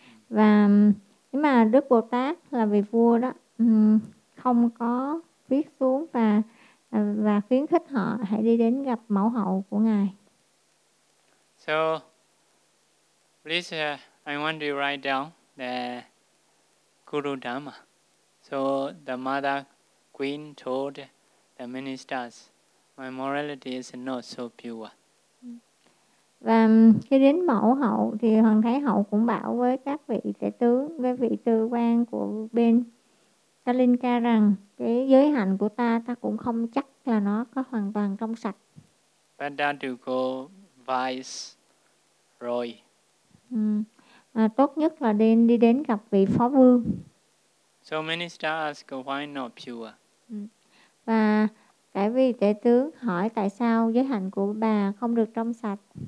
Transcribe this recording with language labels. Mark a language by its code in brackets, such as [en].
[vi] Và nếu mà Đức Bồ Tát là vị vua đó không có viết xuống và khuyến khích họ hãy đi đến gặp mẫu hậu của ngài. [en] So please I want to write down the Guru Dharma. So the mother queen told the ministers, my morality is not so pure. [vi] Và khi đến mẫu hậu thì hoàng thái hậu cũng bảo với các vị tể tướng, với vị tư quan của bên Kalinka rằng cái giới hạnh của ta, ta cũng không chắc là nó có hoàn toàn trong sạch. [en] Better to go vice roy. [vi] Tốt nhất là đi đến gặp vị phó vương. [en] So minister ask why not pure. [vi] Và cái vị tể tướng hỏi tại sao giới hạnh của bà không được trong sạch.